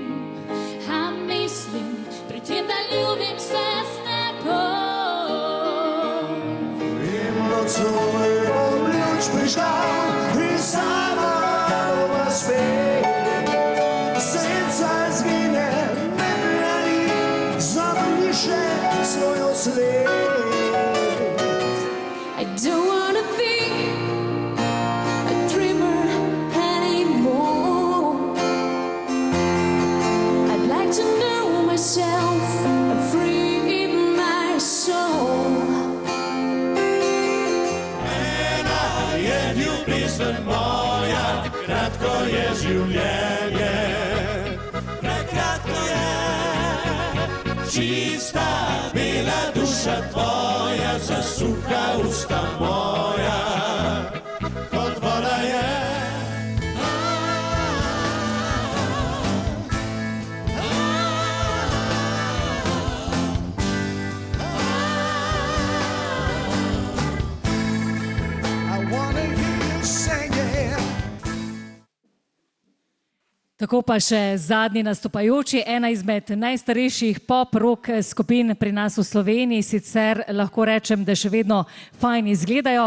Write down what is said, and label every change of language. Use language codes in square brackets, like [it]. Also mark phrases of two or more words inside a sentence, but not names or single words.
[sl] A mislim, pri tem, da ljubim se s teboj. In nocoj bom luč prižgal in sama v svet. Senca zgine, me hrani, zabriše svojo sled. [en] I don't wanna be a dreamer anymore. I'd like to know myself and free my soul. [sl] Ena je ljubezen moja, kratko je življenje, prekratko je. Čista bela duša tvoja, zasuha usta moja, kot voda je. [en] I wanna hear you singing. [sl] Tako pa še zadnji nastopajoči, ena izmed najstarejših pop-rock skupin pri nas v Sloveniji, sicer lahko rečem, da še vedno fajn izgledajo.